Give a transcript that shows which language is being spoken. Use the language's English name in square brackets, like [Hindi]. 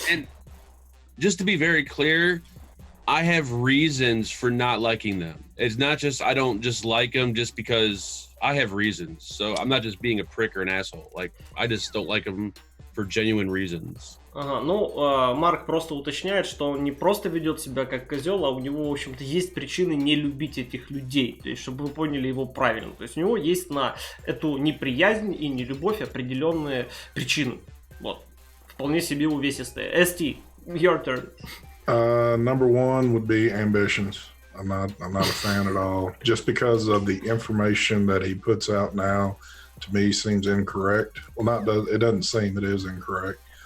[English] And just to be very clear, I have reasons for not liking them. It's not just I don't just like them just because I have reasons. So I'm not just being a prick or an asshole. Like, I just don't like them for genuine reasons. [Russian] Марк просто уточняет, что он не просто ведет себя как козел, а у него, в общем-то, есть причины не любить этих людей. То есть, чтобы вы поняли его правильно. То есть, у него есть на эту неприязнь и нелюбовь определенные причины. Вот. Вполне себе увесистые. [English] ST, your turn. Number 1 would be ambitions. I'm not a fan at all. Just because of the information that he puts out now, to me seems incorrect. Well, it doesn't seem, it is incorrect.